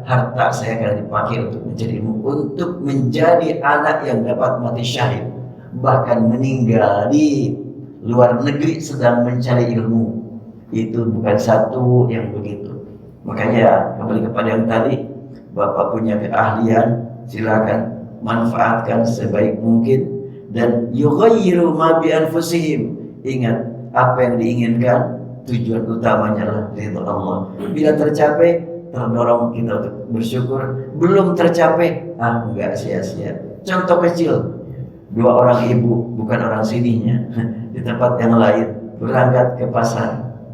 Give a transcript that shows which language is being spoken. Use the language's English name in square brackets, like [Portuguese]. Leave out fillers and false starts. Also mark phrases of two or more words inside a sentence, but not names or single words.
[Indonesian] Harta saya akan dipakai untuk mencari ilmu, untuk menjadi anak yang dapat mati syahid, bahkan meninggal di luar negeri sedang mencari ilmu. Itu bukan satu yang begitu. Makanya kembali kepada yang tadi, Bapak punya keahlian, silakan manfaatkan sebaik mungkin. [Arabic] Dan يغيروا ما بأنفسهم, [Indonesian] ingat apa yang diinginkan, tujuan utamanya adalah ridha Allah. Bila tercapai, terdorong kita untuk bersyukur. Belum tercapai, enggak sia-sia. Contoh kecil, dua orang ibu, bukan orang sininya, di tempat yang lain, berangkat ke pasar.